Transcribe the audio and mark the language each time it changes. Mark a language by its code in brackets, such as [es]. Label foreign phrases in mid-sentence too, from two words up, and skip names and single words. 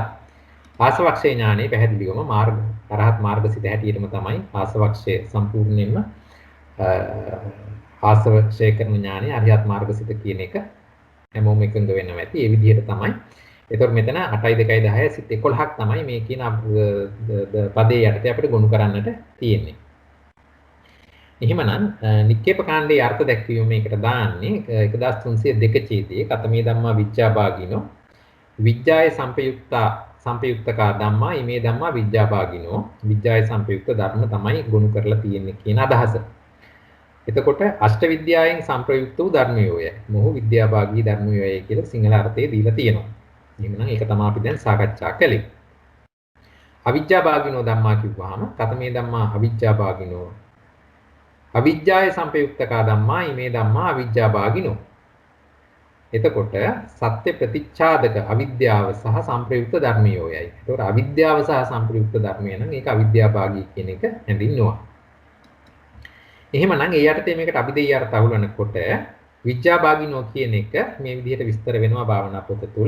[si] ආසවක්ෂේ ඥානෙ පැහැදිලිවම අරහත් මාර්ගසිත හැටියටම තමයි ආසවක්ෂය සම්පූර්ණයෙන්ම ආසවක්ෂය කරන ඥානෙ අරිහත් මාර්ගසිත කියන එක හැමෝම එකඟ වෙනවා ඇති. ඒ විදිහට තමයි. එතකොට මෙතන 8යි 2යි 10යි සිත් 11ක් තමයි මේ කියන පදේ යටතේ අපිට ගොනු කරන්නට තියෙන්නේ. එහෙමනම් නික්කේප කාණ්ඩයේ අර්ථ දැක්වීම මේකට දාන්නේ 1302 ඡේදයේ [pi] කතමේ ධම්මා විජ්ජාභාගිනෝ විජ්ජාය සම්පයුක්තකා ධම්මා ීමේ ධම්මා විජ්ජාභාගිනෝ විජ්ජාය සම්පයුක්ත [si] ධර්ම තමයි ගොනු කරලා තියෙන්නේ කියන අදහස. එතකොට අෂ්ට විද්‍යාවෙන් සංප්‍රයුක්ත වූ ධර්මයෝය. මොහු විද්‍යාභාගී ධර්මයෝය කියලා සිංහල අර්ථයේ දීලා තියෙනවා. එහෙනම් ඒක තමයි අපි දැන් සාකච්ඡා කළේ. [pi] අවිජ්ජාභාගිනෝ ධම්මා කිව්වහම කතමේ ධම්මා අවිජ්ජාභාගිනෝ අවිජ්ජාය සම්පයුක්තකා ධම්මා ීමේ ධම්මා අවිජ්ජාභාගිනෝ. [si] එතකොට සත්‍ය ප්‍රතිච්ඡාදක අවිද්‍යාව සහ සංප්‍රයුක්ත ධර්මයෝයයි. ඒතකොට අවිද්‍යාව සහ සංප්‍රයුක්ත ධර්මය නම් ඒක අවිද්‍යාභාගී කියන එක හැඳින්වනවා. එහෙමනම් ඒ යටතේ මේකට අභිදේය අර්ථ අහුලනකොට විජ්ජාභාගිනෝ කියන එක මේ විදිහට විස්තර වෙනවා භාවනා පොත තුල.